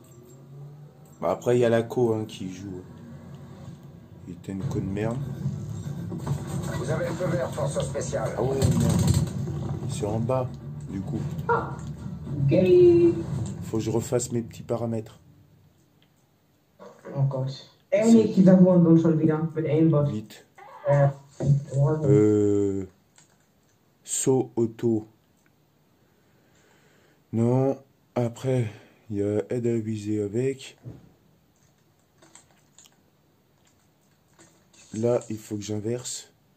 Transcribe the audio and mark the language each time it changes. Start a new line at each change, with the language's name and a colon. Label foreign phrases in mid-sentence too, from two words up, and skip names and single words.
French: Bah après, il y a la co qui joue. Il était une co de merde. Vous avez le feu vert, force spéciale. Ah ouais, merde. C'est en bas, du coup. Ok. Faut que je refasse mes petits paramètres.
English: Oh god.
Dutch: Eigenlijk is dat gewoon doen, zo weer met één bot.
French: Vite. Saut auto. Non. Après, il y a aide à viser avec. Là, il faut que j'inverse.